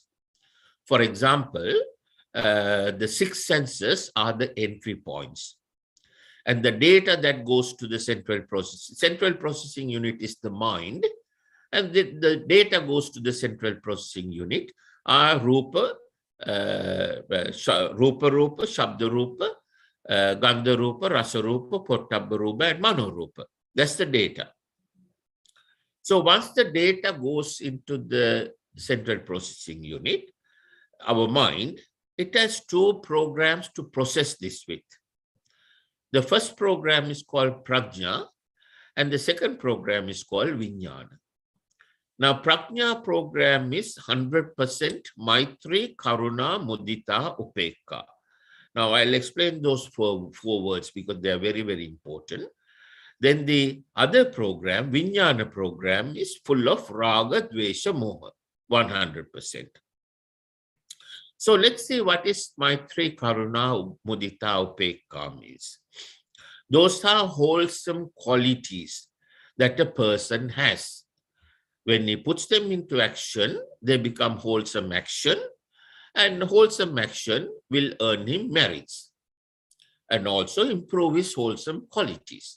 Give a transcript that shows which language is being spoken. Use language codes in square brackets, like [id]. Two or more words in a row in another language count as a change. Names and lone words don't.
[en] For example, the six senses are the entry points. And the data that goes to the central processing unit is the mind. And the data goes to the central processing unit are [pi] rupa, rupa, shabda rupa, gandha rupa, rasa rupa, pottabha rupa, and mano rupa. [en] That's the data. So once the data goes into the central processing unit, our mind, it has two programs to process this with. The first program is called prajna, and the second program is called vijnana. Now, prajna program is 100% [pi] maitri, karuna, mudita, upekka. [en] Now, I'll explain those four words because they are very, very important. Then the other program, vijnana program, is full of [pi] raga, dvesha, moha, [en] 100%. So let's see what is [pi] maitri, karuna, mudita, upekka [en] means. Those are wholesome qualities that a person has. When he puts them into action, they become wholesome action, and wholesome action will earn him merits and also improve his wholesome qualities.